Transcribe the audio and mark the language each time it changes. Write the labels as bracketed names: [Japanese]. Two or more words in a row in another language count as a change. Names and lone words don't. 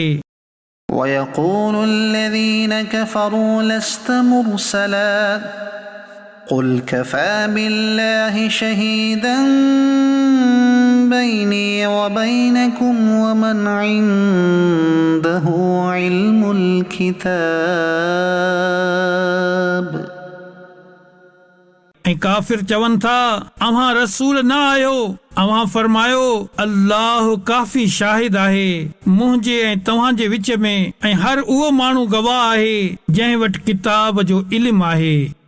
[Arabic] ويقول الذين كفروا لست مرسلا قل كفى بالله شهيدا بيني وبينكم ومن عنده علم الكتاب [Sindhi] ऐं काफ़िर चवनि था अव्हां रसूल न आहियो। अव्हां फरमायो अल्लाह काफ़ी शाहिद आहे मुंहिंजे ऐं तव्हांजे विच में, ऐं हर उहो माण्हू गवाह आहे जंहिं वटि किताब जो इल्मु आहे।